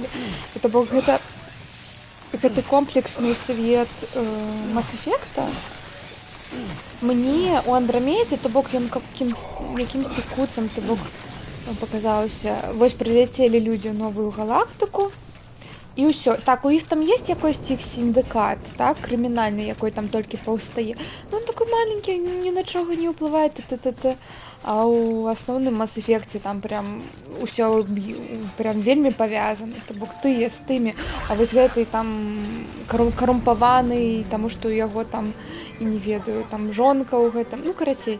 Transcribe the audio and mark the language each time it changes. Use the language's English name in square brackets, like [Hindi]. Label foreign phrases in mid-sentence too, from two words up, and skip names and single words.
[Belarusian] То бок гэты комплексны свет Mass Effect'а мне у Андрамедзе, то бок ён якімсьці куцам, то бок паказаўся, вось прыляцелі людзі ў новую галактыку, і ўсё. Так, у іх там есть якосьці іх сіндыкат, так, крымінальны, якой там толькі паўстае. Он такой маленькі, ні на чого не ўплывае, а ў асноўным Mass Effect'е там прям усё прям вельмі павязана, то бок тыя з тымі, а вось гэты там карумпаваны, таму што ў яго там, і не ведаю, там жонка ў гэтым, карацей.